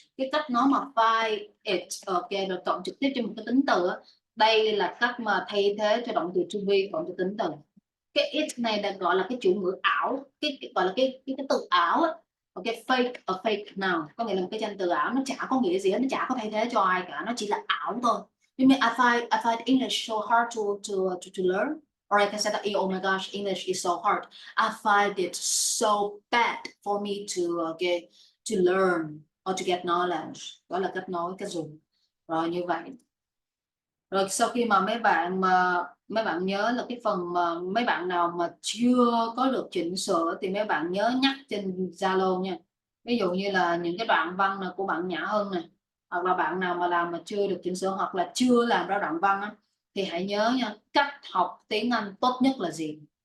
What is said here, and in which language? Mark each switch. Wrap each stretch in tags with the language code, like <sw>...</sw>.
<vi>Cái cách nói mà find it, ok, rồi cộng trực tiếp cho một cái tính từ đó. Đây là cách mà thay thế cho động từ to be cộng cho tính từ. Cái it này được gọi là cái chủ ngữ ảo, cái gọi là cái từ ảo á. Ok, fake,</vi> <en>a fake noun</en> <vi>có nghĩa là một cái danh từ ảo, nó chả có nghĩa gì hết, nó chả có thay thế cho ai cả, nó chỉ là ảo thôi.</vi> <en>You mean I find English so hard to learn, or I can say that oh my gosh, English is so hard. I find it so bad for me to get to learn or to get knowledge.</en> <vi>Đó là cách nói, cách dùng. Rồi như vậy. Rồi sau khi mà mấy bạn nhớ là cái phần mà mấy bạn nào mà chưa có được chỉnh sửa thì mấy bạn nhớ nhắc trên Zalo nha. Ví dụ như là những cái đoạn văn này của bạn Nhã Hân này, hoặc là bạn nào mà làm mà chưa được chỉnh sửa hoặc là chưa làm ra đoạn văn á, thì hãy nhớ nha, cách học tiếng Anh tốt nhất là gì?</vi>